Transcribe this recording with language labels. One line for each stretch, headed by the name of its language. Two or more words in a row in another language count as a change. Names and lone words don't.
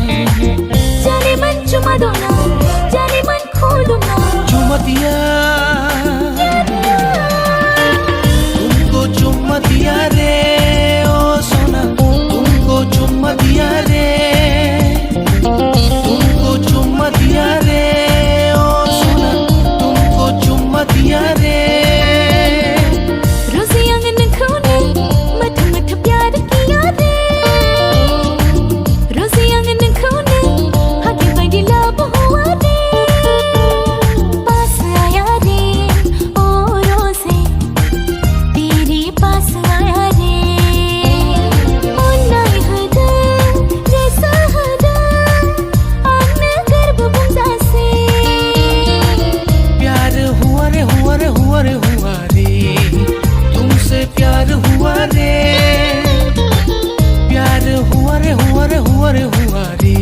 Bodo: जानेमोन चुमा दंना, जानेमोन खुलुमना।
Hindi: चुमा दिया तुमको, चुमा दिया रे ओ सोना, तुमको चुमा दिया रे। तुमको चुमा दिया रे ओ सोना, तुमको चुमा दिया रे।
Bodo: रोजे आं नोंखौनो मोथो मोथो
Hindi: प्यार किया रे।
Bodo: रोजे आं नोंखौनो हागे बायदि
Hindi: लाभ हुआ रे। पास आया रे ओ रोजे, तेरे पास आया रे।
Bodo: अननाय होदों गोसो होदों आंनो गोरबो बुंजासे।
Hindi: प्यार हुआ रे हुआ रे हुआ रे हुआ रे, तुमसे प्यार हुआ रे। प्यार हुआ रे हुआ रे हुआ रे हुआ रे।